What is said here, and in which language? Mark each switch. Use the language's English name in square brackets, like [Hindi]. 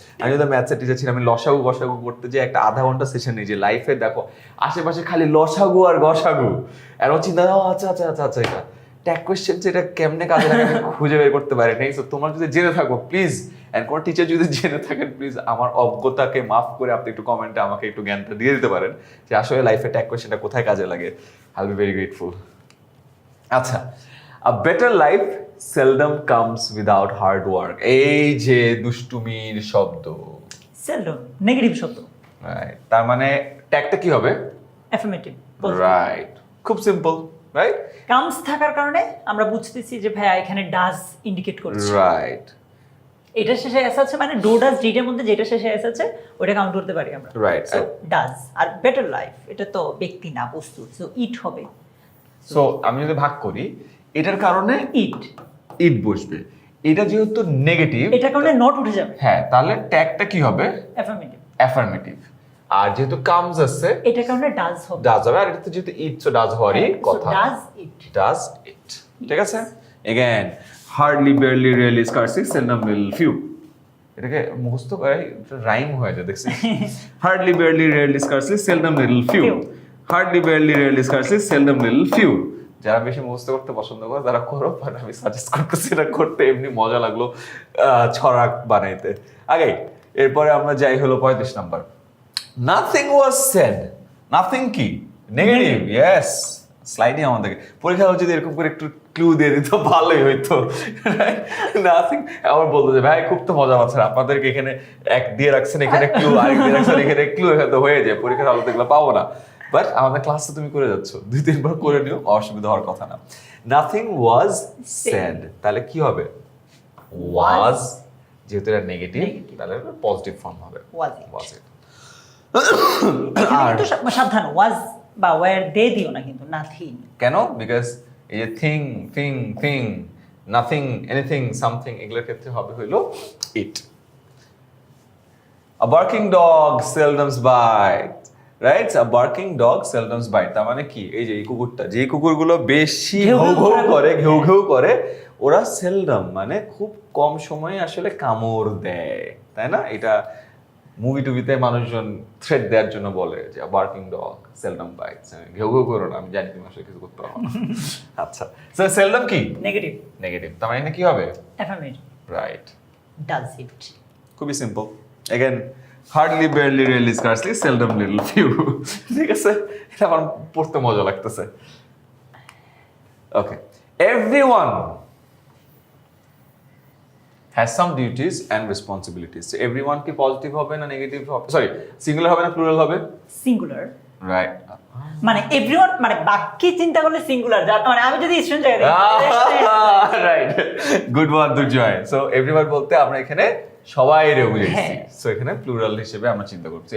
[Bangla] আমি যদি ম্যাথসের টিচার ছিলাম, আমি লসাগু গসাগু করতে যে একটা আধা ঘন্টা সেশন নিই যে লাইফে দেখো আশেপাশে খালি লসাগু আর গসাগু, আর ও চিন্তা আচ্ছা আচ্ছা আচ্ছা আচ্ছা এটা ট্যাগ কোয়েশ্চেন, এটা কেমনে কাজে লাগে আমি খুঁজে বের করতে পারি নাই। সো তোমরা যদি জেনে থাকো প্লিজ, অ্যান্ড কোনো টিচার যদি জেনে থাকেন প্লিজ আমার অজ্ঞতাকে মাফ করে আপনি একটু কমেন্টে আমাকে একটু জ্ঞানটা দিয়ে দিতে পারেন যে আসলে লাইফে ট্যাগ কোয়েশ্চেনটা কোথায় কাজে লাগে। [English] I will be very grateful. আচ্ছা, a better life seldom comes without hard work, [Bangla] এই যে দুষ্টুমির শব্দ, [English] seldom negative শব্দ, [Bangla] রাইট, তার মানে ট্যাগটা কি হবে? [English] Affirmative, right, খুব simple, right. [Bangla] কামস থাকার কারণে আমরা বুঝতেছি যে ভাইয়া এখানে ডাজ ইন্ডিকেট করছে, [English] right, [Bangla] এটা শেষে এস আছে মানে ডু ডাজ ডিটের মধ্যে যেটা শেষে এস আছে ওটা কাউন্ট করতে পারি আমরা, [English] Right. So does. [Bangla] আর better life এটা তো ব্যক্তি না, বস্তু, সো ইট হবে। সো আমি যদি ভাগ করি এটার কারণে [English] it [Bangla] ইট বসবে, এটা যেহেতু নেগেটিভ এটার কারণে নট উঠে যাবে, হ্যাঁ, তাহলে ট্যাগটা কি হবে? [English] Affirmative. [Bangla] অ্যাফার্মেটিভ। আর যেহেতু কামস আছে এটার কারণে ডাজ হবে, ডাজ হবে, আর এটা তো যেহেতু ইট, সো ডাজ হওয়ারই কথা, [English] does it, does it, [Bangla] ঠিক আছে। [English] again hardly barely rarely scarcely seldom little few, [Bangla] এটাকে মুখস্থ করে রাইম হয়ে যায় দেখছি। [English] hardly barely rarely scarcely seldom little few, hardly barely rarely scarcely seldom little few। [Bangla] যারা বেশি মুখস্থ করতে পছন্দ করে তারা করো, বাট আমি সাজেস্ট করতেছি এটা করতে, এমনি মজা লাগলো ছড়াক বানাইতে। আগে এরপরে আমরা যাই হলো 35 নাম্বার, নাথিং ওয়াজ সেড। নাথিং কি? Negative, yes. স্লাইডে আমাদেরকে পরীক্ষা হচ্ছে যদি এরকম করে একটু ক্লু দিয়ে দিত ভালোই হইতো। নাথিং আবার বলতো যে ভাই খুব তো মজা পাচ্ছেন, আপনাদেরকে এখানে এক দিয়ে রাখছেন, এখানে ক্লু, আরেক দিয়ে রাখছেন এখানে ক্লু, এখানে তো হয়ে যায়, পরীক্ষার আলো এগুলো পাবো না। বাট আমাদের ক্লাস তো তুমি করে যাচ্ছ, 2-3 বার করে নিও, অসুবিধা হওয়ার কথা না। নাথিং ওয়াজ সেড, তাহলে কি হবে? ওয়াজ, যেহেতু এটা নেগেটিভ তাহলে পজিটিভ ফর্ম হবে, [English] Was was it. [Bangla] এখানে কিন্তু সাবধান, ওয়াজ বা ওয়্যার দে দিও না কিন্তু, নাথিং। কেন? বিকজ এই যে thing, thing, thing, nothing, anything, something, এগুলোর ক্ষেত্রে হবে হইলো ইট। [English] A barking dog seldom bites, right? A barking dog seldom bites, [Bangla] তার মানে কি? এই যে এই কুকুরটা, যে কুকুরগুলো বেশি ঘেউ ঘেউ করে, ঘেউ ঘেউ করে, ওরা সেলডম মানে খুব কম সময়ে আসলে কামড় দেয়, তাই না? এটা মুভি টুভিতে মানুষজন থ্রেট দেওয়ার জন্য বলে যে বার্কিং ডগ সেলডম বাইটস, ঘেউ ঘেউ করো না, আমি জানি তুমি আসলে কিছু করতে পারো না। আচ্ছা, সো সেলডম কি? [English] Negative. [Bangla] নেগেটিভ, তার মানে কি হবে? [English] Affirmative. Right, does it. [Bangla] খুবই simple. [English] Again hardly barely rarely scarcely seldom little few, ঠিক আছে? [Bangla] এটা আমার পড়তে মজা লাগতেছে। [English] Okay, everyone has some duties and responsibilities. So everyone [Bangla] কি পজিটিভ হবে না নেগেটিভ হবে? সরি, সিঙ্গুলার হবে না প্লুরাল হবে? [English] Singular. Right, [Bangla] মানে এভরিওয়ান মানে বাক্যে চিন্তা করলে সিঙ্গুলার, যার মানে আমি যদি স্টুডেন্ট জায়গা দিই, [English] Right, good one Durjoy. [Bangla] সো এভরিওয়ান বলতে আমরা এখানে সবাই রে বুঝেছি, সো এখানে প্লুরাল হিসেবে আমরা চিন্তা করছি।